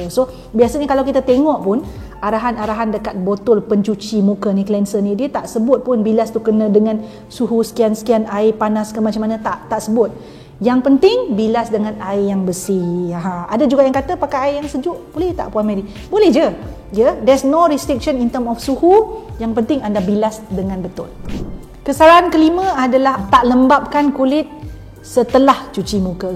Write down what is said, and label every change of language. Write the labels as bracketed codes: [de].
[ms] So biasanya kalau kita tengok pun arahan-arahan dekat botol pencuci muka ni, cleanser ni, dia tak sebut pun bilas tu kena dengan suhu sekian-sekian, air panas ke macam mana, tak sebut. Yang penting bilas dengan air yang bersih. Ada juga yang kata pakai air yang sejuk, boleh tak Puan Mary? Boleh je. [en] There's no restriction in term of suhu. [ms] Yang penting anda bilas dengan betul. Kesalahan kelima adalah tak lembapkan kulit setelah cuci muka.